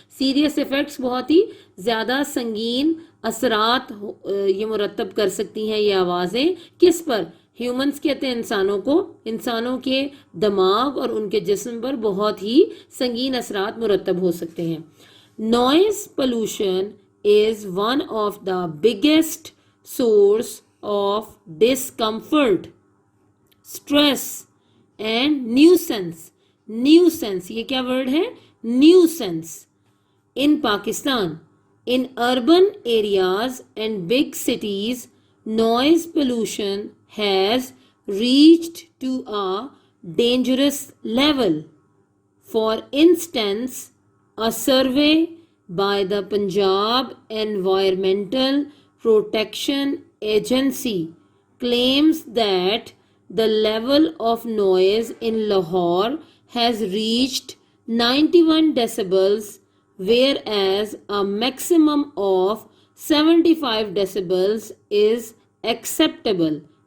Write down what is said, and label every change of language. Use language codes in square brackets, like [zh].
[ur] Serious effects, بہت ہی زیادہ سنگین اثرات یہ مرتب کر سکتی ہیں یہ آوازیں. کس پر؟ ہیومنس کہتے ہیں انسانوں کو, انسانوں کے دماغ اور ان کے جسم پر بہت ہی سنگین اثرات مرتب ہو سکتے ہیں. [en] Noise pollution is one of the biggest source of discomfort, stress and nuisance. [ur] nuisance یہ کیا ورڈ ہے؟ nuisance. [en] in Pakistan, in urban areas and big cities, noise pollution has reached to a dangerous level. For instance, a survey by the Punjab Environmental Protection Agency claims that the level of noise in Lahore has reached 91 decibels, whereas a maximum of 75 decibels is acceptable.